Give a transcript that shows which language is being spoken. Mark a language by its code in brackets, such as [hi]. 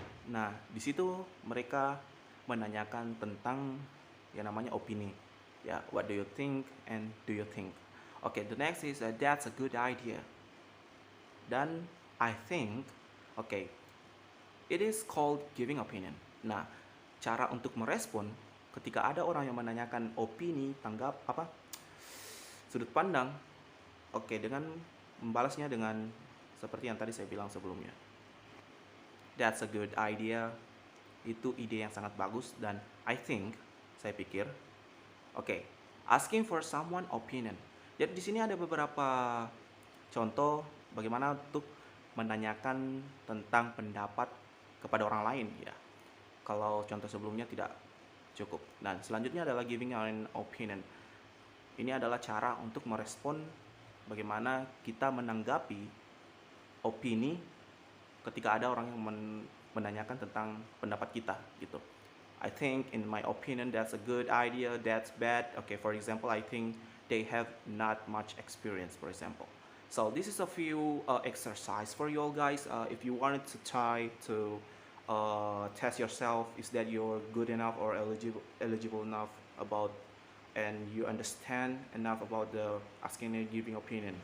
[id] Nah, di situ mereka menanyakan tentang yang namanya opini. [en] Ya, what do you think and do you think. Okay, the next is that's a good idea. Dan I think, okay, it is called giving opinion. [id] Nah, cara untuk merespon ketika ada orang yang menanyakan opini, tanggap apa, sudut pandang, oke, dengan membalasnya dengan seperti yang tadi saya bilang sebelumnya. [en] That's a good idea. [id] Itu ide yang sangat bagus dan I think, saya pikir, [en] oke, asking for someone opinion. [id] Jadi di sini ada beberapa contoh bagaimana untuk menanyakan tentang pendapat kepada orang lain ya. Kalau contoh sebelumnya tidak cukup. Dan selanjutnya adalah [en] giving an opinion. [id] Ini adalah cara untuk merespon bagaimana kita menanggapi opini ketika ada orang yang menanyakan tentang pendapat kita gitu. [en] I think in my opinion that's a good idea, that's bad. Okay, for example, I think they have not much experience, for example. So this is a few exercise for you all guys. If you wanted to try to test yourself, is that you're good enough or eligible enough about, and you understand enough about the asking and giving opinion.